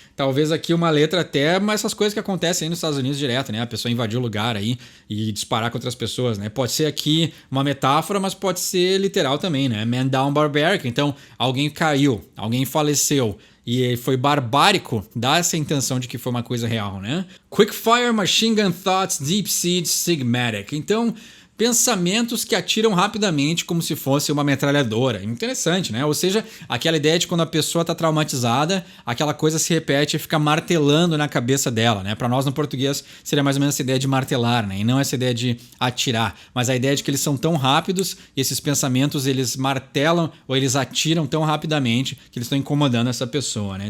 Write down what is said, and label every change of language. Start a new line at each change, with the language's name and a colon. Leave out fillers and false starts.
Portuguese: Talvez aqui uma letra até, mas essas coisas que acontecem aí nos Estados Unidos direto, né? A pessoa invadir o lugar aí e disparar contra as pessoas, né? Pode ser aqui uma metáfora, mas pode ser literal também, né?
English: Man down barbaric.
Portuguese: Então, alguém caiu, alguém faleceu e foi barbárico, dá essa intenção de que foi uma coisa real, né?
English: Quickfire, machine gun thoughts, deep seed, sigmatic.
Portuguese: Então... pensamentos que atiram rapidamente como se fosse uma metralhadora. Interessante, né? Ou seja, aquela ideia de quando a pessoa está traumatizada, aquela coisa se repete e fica martelando na cabeça dela, né? Para nós no português seria mais ou menos essa ideia de martelar, né? E não essa ideia de atirar, mas a ideia de que eles são tão rápidos e esses pensamentos eles martelam ou eles atiram tão rapidamente que eles estão incomodando essa pessoa, né?